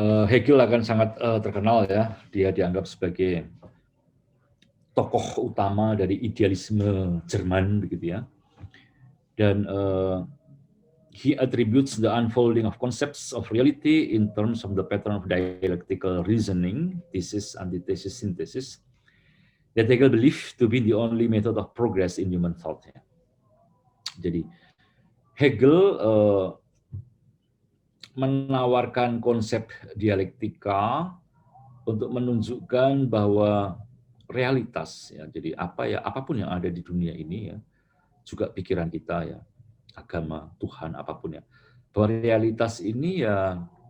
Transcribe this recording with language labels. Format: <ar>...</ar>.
<id>Hegel akan sangat terkenal ya, dia dianggap sebagai tokoh utama dari idealisme Jerman begitu ya. Dan</id> <en>he attributes the unfolding of concepts of reality in terms of the pattern of dialectical reasoning, thesis, antithesis, synthesis, that Hegel believed to be the only method of progress in human thought.</en> <id>Jadi Hegel menawarkan konsep dialektika untuk menunjukkan bahwa realitas ya, jadi apapun yang ada di dunia ini ya, juga pikiran kita ya, agama, Tuhan, apapun ya, bahwa realitas ini ya</id>